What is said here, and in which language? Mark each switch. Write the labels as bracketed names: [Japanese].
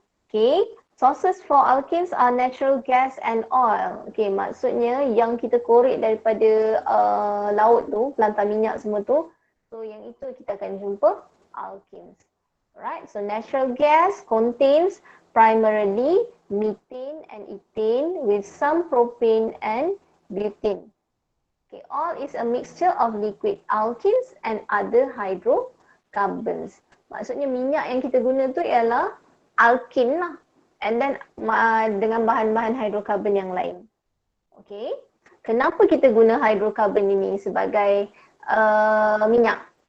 [English] Okay, sources for alkanes are natural gas and oil. [Malay] Okay, maksudnya yang kita korek daripada laut tu, pelantar minyak semua tu. So yang itu kita akan jumpa alkanes. [English] Alright, so natural gas contains primarily methane and ethane with some propane and butane. Okay, all is a mixture of liquid alkanes and other hydrocarbons. [Malay] Maksudnya minyak yang kita guna tu ialah alkane lah. [English] And then [Malay] dengan bahan-bahan hidrokarbon yang lain. Okay. Kenapa kita guna hidrokarbon ini sebagai minyak?